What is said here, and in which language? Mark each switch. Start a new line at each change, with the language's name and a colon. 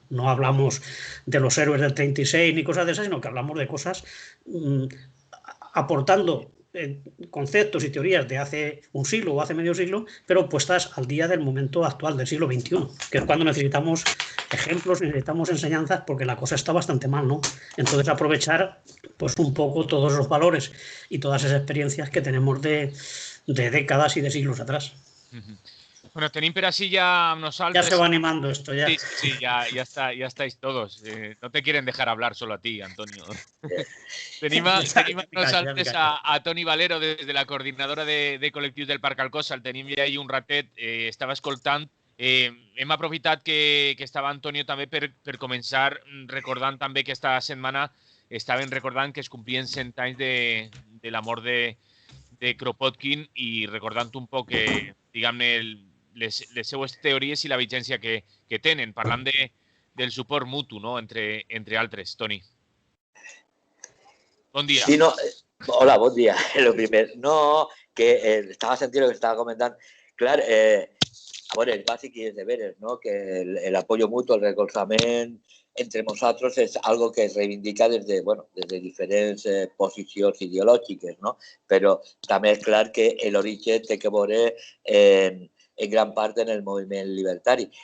Spanish: No hablamos de los héroes del 36 ni cosas de esas, sino que hablamos de cosas aportando conceptos y teorías de hace un siglo o hace medio siglo, pero puestas al día del momento actual, del siglo XXI, que es cuando necesitamos ejemplos, necesitamos enseñanzas, porque la cosa está bastante mal, ¿no? Entonces aprovechar pues un poco todos los valores y todas esas experiencias que tenemos de décadas y de siglos atrás.
Catalan: Bueno, tenim per així ya unos altres...
Spanish: Ya se va animando esto, ya. Sí, ya estáis todos. No te quieren dejar hablar solo a ti, Antonio.
Catalan: tenim unos altres a Toni Valero des de la coordinadora de col·lectius del Parc Alcosa. El tenim ja ahí un ratet, estava escoltant. Hem aprofitat que estava Antonio també per començar recordant també que esta setmana estaven recordant que es complien 100 anys de la mort de Kropotkin i recordant un poc, diguem-ne, les seues teories i la vigència que tenen, parlant del suport mutu, no?, entre altres. Toni. Bon dia. Sí, no, hola, bon dia.
Spanish: Lo primer, no, que estaba sentiendo lo que estaba comentando. Claro, bueno,
Catalan: el bàsic i els deberes, ¿no? Que el apoyo mutuo, el recolzament entre nosaltres és algo que es reivindica des de diferents posicions ideològiques, no? Però també és clar que l'origen té que veure en gran part en el moviment libertari.